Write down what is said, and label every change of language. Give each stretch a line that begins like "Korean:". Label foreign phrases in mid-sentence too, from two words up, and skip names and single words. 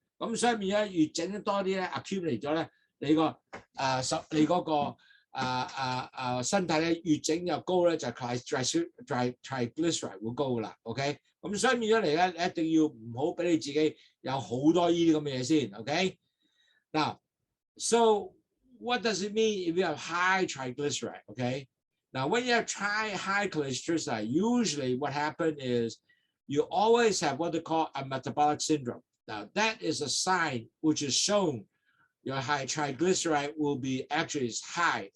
Cantonese: 咁所以變咗越整得多啲咧 accumulate 咗咧，你嗰個身體咧越整越高咧，就 triglyceride 會高噶啦 ，OK？咁所以變咗嚟咧，你一定要唔好俾你自己有好多呢啲咁嘅嘢先 ，OK？
English: Now, so what does it mean if you have high triglyceride? Okay. Now, when you have high triglyceride, usually what happens is you always have what they call a metabolic syndrome. Now, that is a sign which is shown your high triglyceride will be actually high.